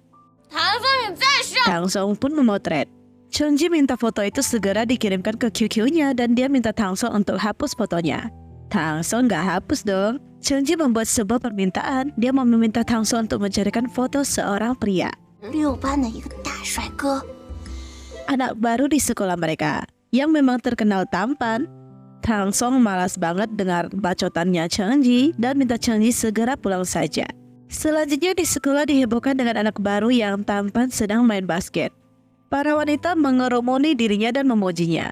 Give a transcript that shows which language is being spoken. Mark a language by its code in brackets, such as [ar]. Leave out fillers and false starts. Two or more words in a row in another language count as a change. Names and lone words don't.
[id] Tang Song pun memotret. Changji minta foto itu segera dikirimkan ke QQ-nya dan dia minta Tang Song untuk hapus fotonya. Tang Song nggak hapus dong. Changji membuat sebuah permintaan. Dia mau meminta Tang Song untuk mencarikan foto seorang pria. [zh] 6 班的一个大帅哥。 [id] Anak baru di sekolah mereka yang memang terkenal tampan. Tang Song malas banget dengar bacotannya Changji dan minta Changji segera pulang saja. Selanjutnya di sekolah dihebohkan dengan anak baru yang tampan sedang main basket. Para wanita mengerumuni dirinya dan memujinya.